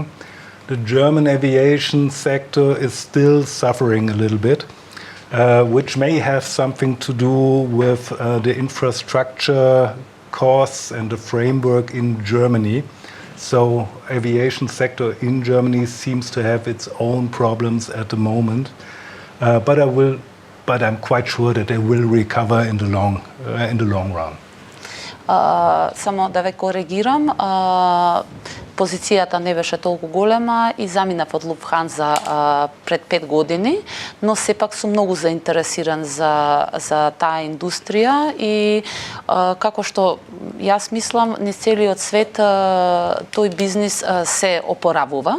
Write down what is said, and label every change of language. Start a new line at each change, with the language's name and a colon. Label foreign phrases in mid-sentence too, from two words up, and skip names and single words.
English: The German aviation sector is still suffering a little bit, which may have something to do with the infrastructure costs and the framework in Germany. So aviation sector in Germany seems to have its own problems at the moment, but I'm quite sure that they will recover in the long run.
Macedonian: Само да ве коригирам, позицијата не беше толку голема и заминав од Луфтханза пред 5 години, но сепак сум многу заинтересиран за таа индустрија и како што јас мислам, низ целиот свет тој бизнис се опоравува.